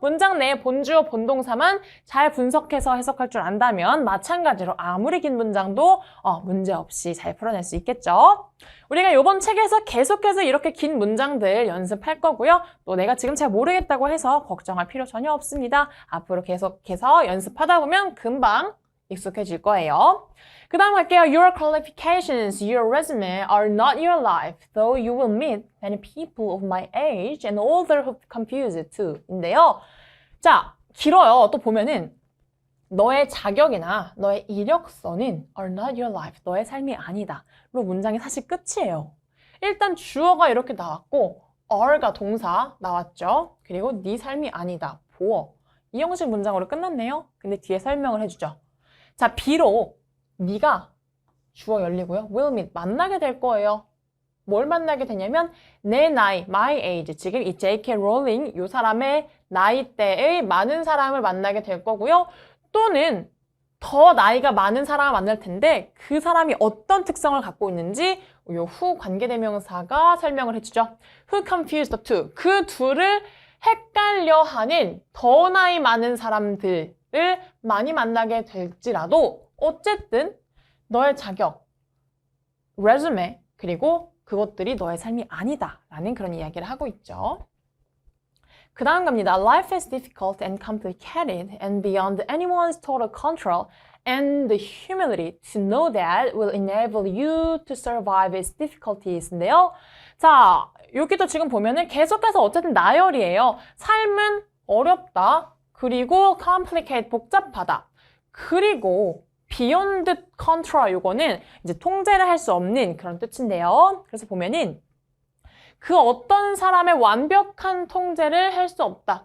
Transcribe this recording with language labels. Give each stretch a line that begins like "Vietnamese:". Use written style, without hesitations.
Korean: 문장 내에 본주어, 본동사만 잘 분석해서 해석할 줄 안다면 마찬가지로 아무리 긴 문장도 문제없이 잘 풀어낼 수 있겠죠. 우리가 이번 책에서 계속해서 이렇게 긴 문장들 연습할 거고요. 또 내가 지금 잘 모르겠다고 해서 걱정할 필요 전혀 없습니다. 앞으로 계속해서 연습하다 보면 금방 익숙해질 거예요. 그 다음 할게요.
English: Your qualifications, your resume are not your life, though you will meet many people of my age and older who confuse it too.
Korean: 인데요. 자, 길어요. 또 보면은 너의 자격이나 너의 이력서는
English: are not your life,
Korean: 너의 삶이 아니다. 로 문장이 사실 끝이에요. 일단 주어가 이렇게 나왔고 are가 동사 나왔죠. 그리고 네 삶이 아니다. 보어. 이 형식 문장으로 끝났네요. 근데 뒤에 설명을 해주죠. 자, 비록 네가 주어 열리고요.
English: will meet,
Korean: 만나게 될 거예요. 뭘 만나게 되냐면 내 나이,
English: my age,
Korean: 지금 이 J.K. 롤링 이 사람의 나이대의 많은 사람을 만나게 될 거고요. 또는 더 나이가 많은 사람을 만날 텐데 그 사람이 어떤 특성을 갖고 있는지 이 who 관계대명사가 설명을 해주죠.
English: Who confused the two,
Korean: 그 둘을 헷갈려하는 더 나이 많은 사람들을 많이 만나게 될지라도 어쨌든 너의 자격, resume, 그리고 그것들이 너의 삶이 아니다 라는 그런 이야기를 하고 있죠. 그 다음 갑니다.
English: Life is difficult and complicated and beyond anyone's total control, and the humility to know that will enable you to survive its difficulties
Korean: 인데요. 자, 여기도 지금 보면은 계속해서 어쨌든 나열이에요. 삶은 어렵다. 그리고 complicate, 복잡하다. 그리고
English: beyond control,
Korean: 이거는 이제 통제를 할 수 없는 그런 뜻인데요. 그래서 보면은 그 어떤 사람의 완벽한 통제를 할 수 없다.